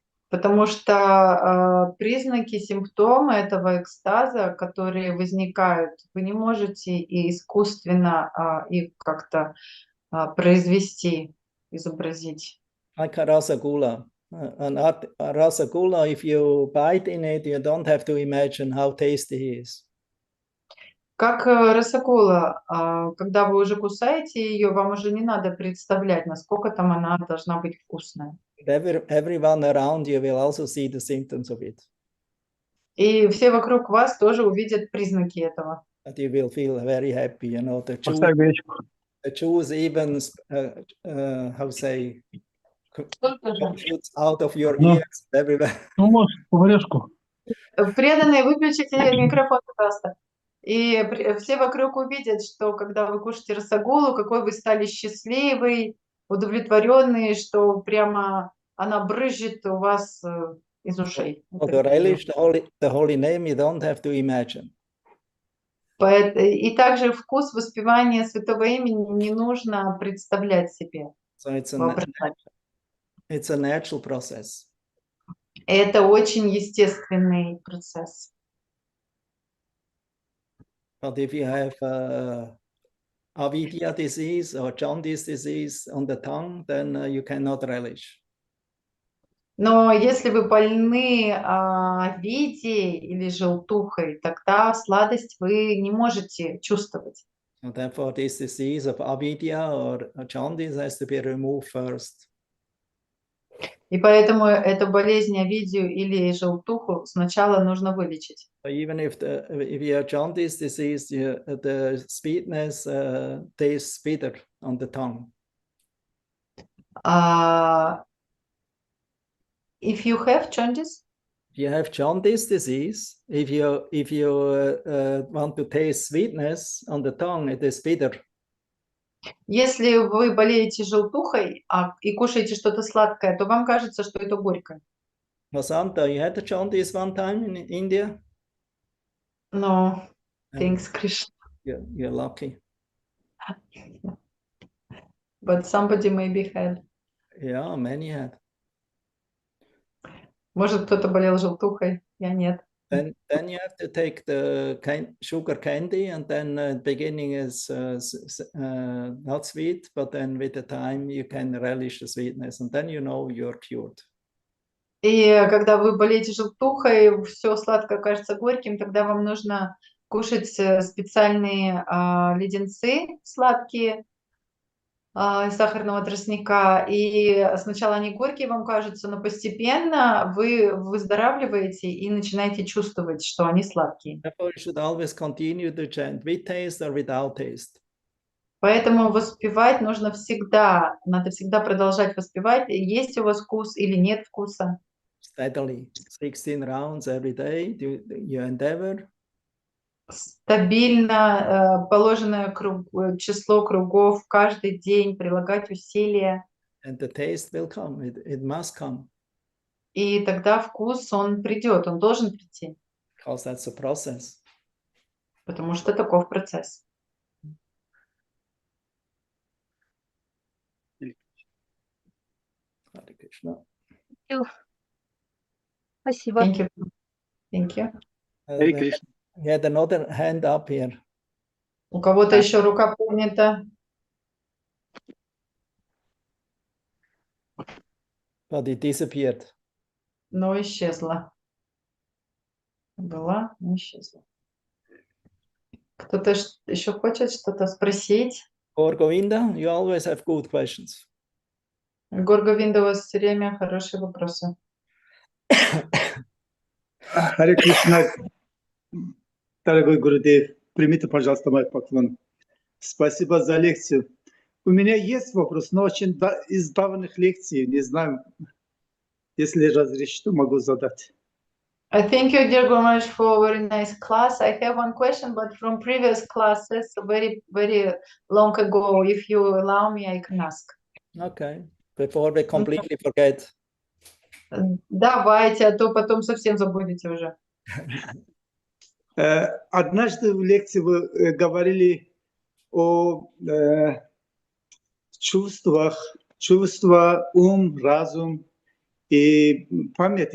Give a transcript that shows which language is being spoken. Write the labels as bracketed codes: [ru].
[ru] Потому что признаки, симптомы этого экстаза, которые возникают, вы не можете и искусственно их как-то произвести, изобразить. [en] Like a rasagula. A rasagula, if you bite in it, you don't have to imagine how tasty he is. [ru] Как расагула, когда вы уже кусаете ее, вам уже не надо представлять, насколько там она должна быть вкусная. [en] Everyone around you will also see the symptoms of it. [ru] И все вокруг вас тоже увидят признаки этого. [en] That you will feel very happy, you know. The juice even, how say, shoots out of your ears everywhere. [ru] Ну, может, поварешку. Преданные, выключите микрофон, пожалуйста. И все вокруг увидят, что когда вы кушаете расагулу, какой вы стали счастливый, удовлетворенный, что прямо она брызжет у вас из ушей. [en] To relish the holy name, you don't have to imagine. [ru] И также вкус воспевания святого имени не нужно представлять себе. [en] So it's a natural process. [ru] Это очень естественный процесс. [en] But if you have avidya disease or jaundice disease on the tongue, then you cannot relish. [ru] Но если вы больны види или желтухой, тогда сладость вы не можете чувствовать. [en] And therefore, this disease of avidya or jaundice has to be removed first. [ru] И поэтому эту болезнь авидию или желтуху сначала нужно вылечить. [en] So even if you have jaundice disease, the sweetness tastes bitter on the tongue. If you have jaundice, If you have jaundice disease, if you want to taste sweetness on the tongue, it is bitter. [ru] если вы болеете желтухой и кушаете что-то сладкое, то вам кажется, что это горькое. [en] Vasanta, you had the jaundice one time in India? No, thanks, Krishna. You're lucky. But somebody maybe had. Yeah, many had. [ru] Может, кто-то болел желтухой, я нет. [en] Then you have to take the sugar candy, and then beginning is not sweet, but then with the time you can relish the sweetness, and then you know you're cured. [ru] И когда вы болеете желтухой, все сладкое кажется горьким, тогда вам нужно кушать специальные леденцы сладкие из сахарного тростника. И сначала они горькие вам кажутся, но постепенно вы выздоравливаете и начинаете чувствовать, что они сладкие. [en] Therefore, you should always continue to chant with taste or without taste. [ru] Поэтому воспевать нужно всегда, надо всегда продолжать воспевать, есть у вас вкус или нет вкуса. [en] Steadily, 16 rounds every day, you endeavor. [ru] Стабильно положенное число кругов каждый день, прилагать усилия. [en] And the taste will come, it must come. [ru] И тогда вкус, он придет, он должен прийти. [en] Because that's a process. [ru] Потому что таков процесс. [sa] Hare Krishna. [ru] Спасибо. [en] Thank you. Thank you. [sa] Hare Krishna. [en] You had another hand up here. [ru] У кого-то еще рука поднята. [en] But it disappeared. [ru] Но исчезла. Была, но исчезла. Кто-то еще хочет что-то спросить? [en] Or Govinda, you always have good questions. [ru] Горговинда, у вас все время хорошие вопросы. Харе Кришна, дорогой Гурудев, примите, пожалуйста, мой поклон. Спасибо за лекцию. У меня есть вопрос, но очень из давних лекций, не знаю, если разрешите, могу задать. [en] I thank you, dear Gurmaj, for a very nice class. I have one question, but from previous classes, very, very long ago. If you allow me, I can ask. Okay, before we completely forget. [ru] Давайте, а то потом совсем забудете уже. Однажды в лекции вы говорили о чувствах, чувства, ум, разум и память.